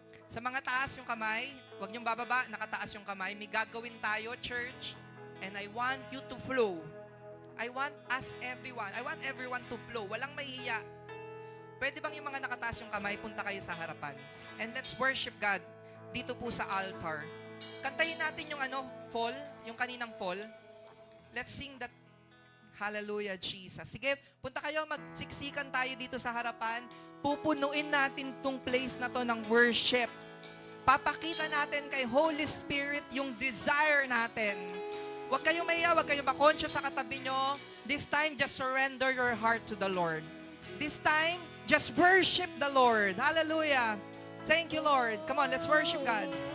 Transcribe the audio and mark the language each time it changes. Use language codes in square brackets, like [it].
[tl] Sa mga taas yung kamay, huwag niyong bababa, nakataas yung kamay. May gagawin tayo, [en] church, and I want you to flow. I want everyone to flow. [tl] Walang mahihiya. Pwede bang yung mga nakataas yung kamay, punta kayo sa harapan. [en] And let's worship God [tl] dito po sa altar. Kantahin natin yung fall, yung kaninang fall. [en] Let's sing that Hallelujah, Jesus. [tl] Sige, punta kayo, magsiksikan tayo dito sa harapan. Pupunuin natin tong place na to ng worship. Papakita natin kay Holy Spirit yung desire natin. Huwag kayong mahiya, huwag kayong makonscious sa katabi nyo. [en] This time, just surrender your heart to the Lord. This time, just worship the Lord. Hallelujah. Thank you, Lord. Come on, let's worship God.